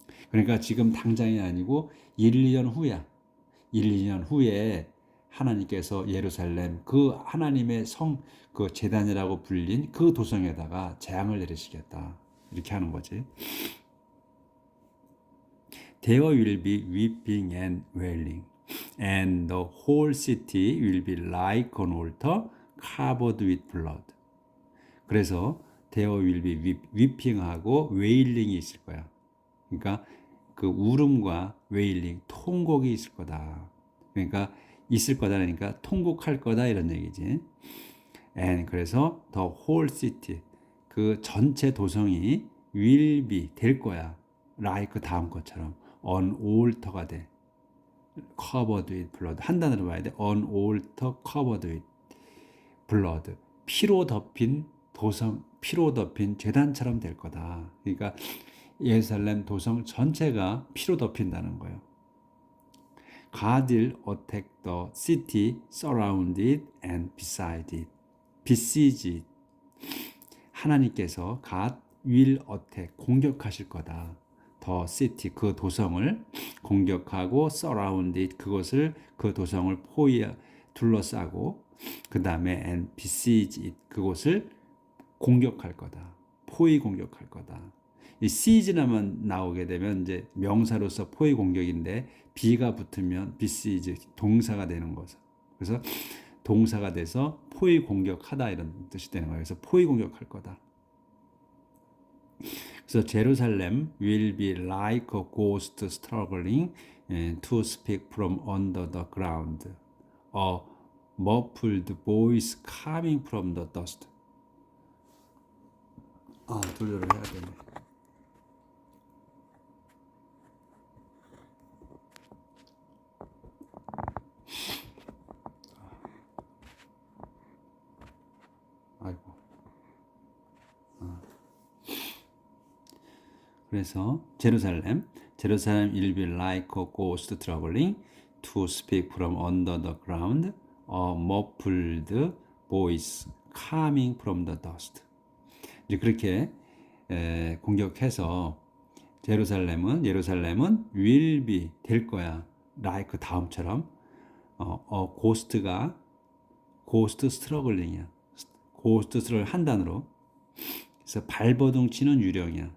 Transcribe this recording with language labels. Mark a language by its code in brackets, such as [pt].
[ko] 그러니까 지금 당장이 아니고 1, 2년 후야. 1, 2년 후에 하나님께서 예루살렘, 그 하나님의 그 제단이라고 불린 그 도성에다가 재앙을 내리시겠다. 이렇게 하는 거지. [en] There will be weeping and wailing, and the whole city will be like an altar covered with blood. [ko] 그래서 [en] there will be weeping [ko] 하고 wailing이 있을 거야. 그러니까 그 울음과 웨일링, 통곡이 있을 거다. 그러니까 있을 거다라니까 통곡할 거다 이런 얘기지. [en] And [ko] 그래서 [en] the whole city, [ko] 그 전체 도성이 [en] will be, [ko] 될 거야. [en] like [ko] 다음 것처럼 [en] on altar [ko] 가 돼. [en] covered with blood. [ko] 한 단어로 봐야 돼. [en] on altar covered with blood. [ko] 피로 덮인 도성, 피로 덮인 제단처럼 될 거다. 그러니까 예루살렘 도성 전체가 피로 덮인다는 거예요. [en] God will attack the city, surround it and besiege it. besiege it. [ko] 하나님께서 [en] God will attack, [ko] 공격하실 거다. [en] The city, [ko] 그 도성을 공격하고 [en] surround it, [ko] 그 도성을 둘러싸고 그 다음에 [en] and besiege it, [ko] 그곳을 공격할 거다. 포위 공격할 거다. 이 시즈나만 나오게 되면 이제 명사로서 포위 공격인데 비가 붙으면 [en] besiege, [ko] 동사가 되는 거죠. 그래서 동사가 돼서 포위 공격하다 이런 뜻이 되는 거예요. 그래서 포위 공격할 거다. 그래서 [en] Jerusalem will be like a ghost struggling to speak from under the ground, a muffled voice coming from the dust. [ko] 돌려를 해야 되네. 그래서 [en] 제루살렘 will be like a ghost traveling to speak from under the ground, a muffled voice coming from the dust. [ko] 이제 그렇게 공격해서 예루살렘은 [en] will be [ko] 될 거야. [en] like [ko] 다음처럼 고스트가 고스트 스트러글링이야. 고스트 스트러글 한 단어로. 그래서 발버둥 치는 유령이야.